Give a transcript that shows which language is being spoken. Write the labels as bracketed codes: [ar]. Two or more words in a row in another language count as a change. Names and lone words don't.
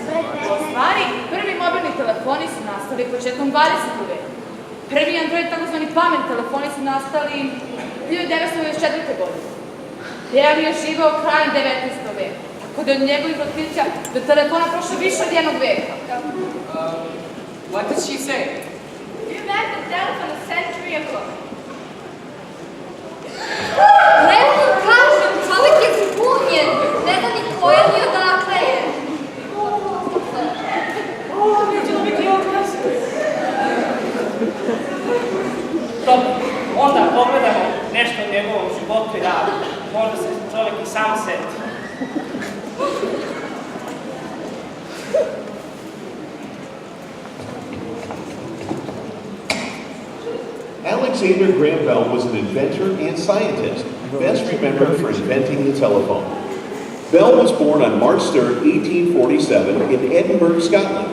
[sr] U stvari, prvi mobilni telefoni su nastali početkom 20. veka. Prvi Android, takozvani pamet telefoni su nastali 1994. godine. Bell je živeo krajem 19. veka. Tako da od njegovih otkrića do telefona prošlo više od jednog veka. [en] What did she say? You met the telephone a century ago. [sr] Ne vam kažem, čovjek je zbunjen. Ne zna ni ko je ni odakle je. Dobro, onda pogledamo nešto o njegovom životu i radu. Možda se čovjek i sam seti. [en] Alexander Graham Bell was an inventor and scientist, best remembered for inventing the telephone. Bell was born on March 3, 1847 in Edinburgh, Scotland.